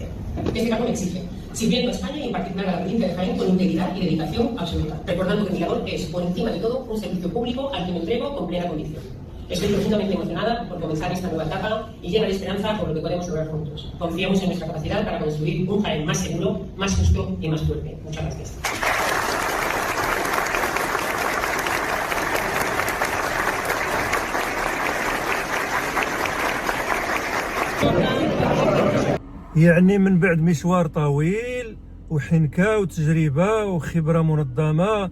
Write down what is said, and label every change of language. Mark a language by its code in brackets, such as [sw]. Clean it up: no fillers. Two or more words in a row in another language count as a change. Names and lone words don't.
[es] Este caso me exige, sirviendo a España y en particular a la provincia de Jaén con integridad y dedicación absoluta, recordando que mi labor es, por encima de todo, un servicio público al que me entrego con plena convicción. Estoy profundamente emocionada por comenzar esta nueva etapa y llena de esperanza por lo que podemos lograr juntos. Confiamos en nuestra capacidad para construir un Jaén más seguro, más justo y más fuerte. Muchas gracias. [ar] يعني من بعد مشوار طويل وحنكة وتجربة وخبرة منظمة،